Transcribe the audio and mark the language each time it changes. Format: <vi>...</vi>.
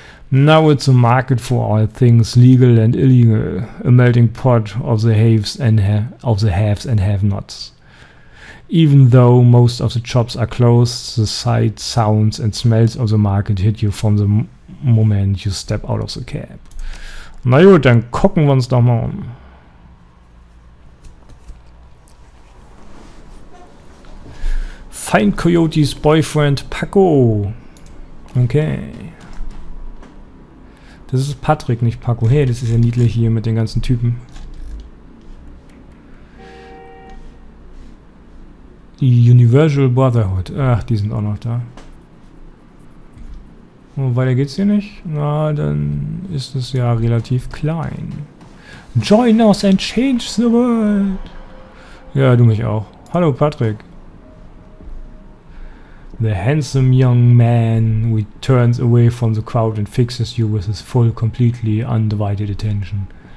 <en>Now it's a market for all things legal and illegal, a melting pot of the haves and have-nots. Even though most of the shops are closed, the sights, sounds and smells of the market hit you from the moment you step out of the cab.</en> <de>Na gut, dann gucken wir uns doch mal um.</de> <en>Find Coyote's boyfriend Paco. Okay.</en> <de>Das ist Patrick, nicht Paco. Hey, das ist ja niedlich hier mit den ganzen Typen. Die Universal Brotherhood. Ach, die sind auch noch da. Und weiter geht's hier nicht? Na, dann ist es ja relativ klein.</de> <en>Join us and change the world.</en> <de>Ja, du mich auch. Hallo, Patrick.</de> <en>The handsome young man turns away from the crowd and fixes you with his full, completely undivided attention.</en>